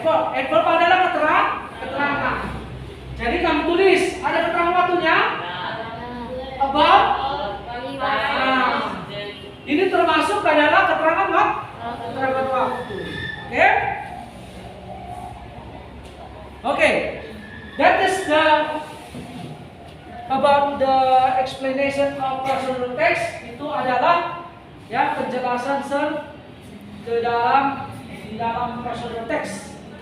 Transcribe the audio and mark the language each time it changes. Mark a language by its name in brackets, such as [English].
[Indonesian] Adverb adalah keterangan. Jadi kamu tulis ada keterangan waktunya about. Nah, ini termasuk adalah keterangan waktu. Oke? Oke. [English] That is the about the explanation of personal text. [Indonesian] Itu adalah ya penjelasan di dalam personal text.